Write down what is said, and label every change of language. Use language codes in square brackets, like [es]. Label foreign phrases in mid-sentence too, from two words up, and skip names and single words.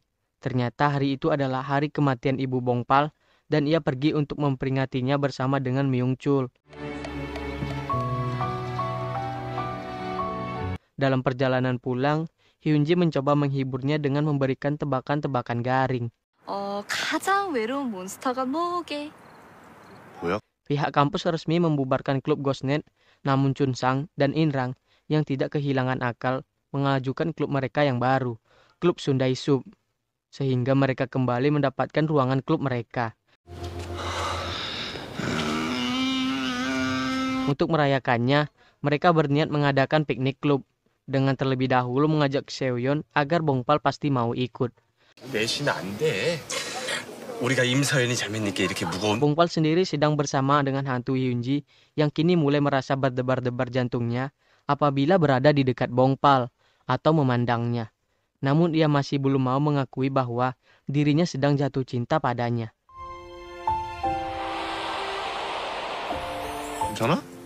[id] Ternyata hari itu adalah hari kematian ibu Bongpal dan ia pergi untuk memperingatinya bersama dengan Myung-chul. Dalam perjalanan pulang, Hyunji mencoba menghiburnya dengan memberikan tebakan-tebakan garing. [ko] 가장 외로운 몬스터가 뭐게? 뭐야? [id] Pihak kampus resmi membubarkan klub Ghostnet, namun Chunsang dan Inrang yang tidak kehilangan akal mengajukan klub mereka yang baru, klub Sundai Sub, sehingga mereka kembali mendapatkan ruangan klub mereka. Untuk merayakannya, mereka berniat mengadakan piknik klub, dengan terlebih dahulu mengajak Seoyeon agar Bongpal pasti mau ikut. [ko] 내쉬면 안 돼. 우리가 임서연이 잘못니까 이렇게 무거운. [id] Bongpal sendiri sedang bersama dengan hantu Hyunji yang kini mulai merasa berdebar-debar jantungnya apabila berada di dekat Bongpal atau memandangnya. Namun ia masih belum mau mengakui bahwa dirinya sedang jatuh cinta padanya. [ko] 괜찮아?